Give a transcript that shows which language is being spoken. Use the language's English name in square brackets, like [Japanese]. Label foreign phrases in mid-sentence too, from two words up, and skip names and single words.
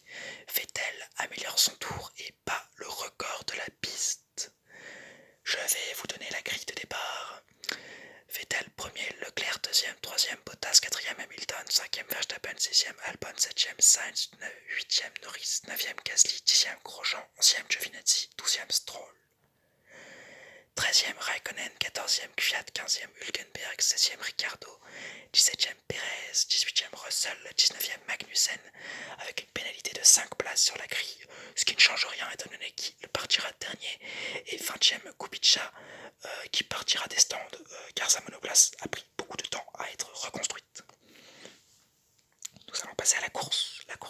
[French] Vettel améliore son tour et bat le record de la piste. Je vais vous donner la grille de départ. Vettel premier, Leclerc deuxième, troisième, Bottas quatrième, Hamilton cinquième, Verstappen sixième, Albon septième, Sainz huitième, Norris neuvième, Gasly dixième, Grosjean onzième, Giovinazzi douzième, Stroll 13e Raikkonen, 14e Kvyat, 15e Hülkenberg, 16e Ricciardo, 17e Perez, 18e Russell, 19e Magnussen, avec une pénalité de 5 places sur la grille, ce qui ne change rien étant donné qu'il partira dernier, et 20e Kubica qui partira des stands car sa monoplace a pris beaucoup de temps à être reconstruite. Nous allons passer à la course.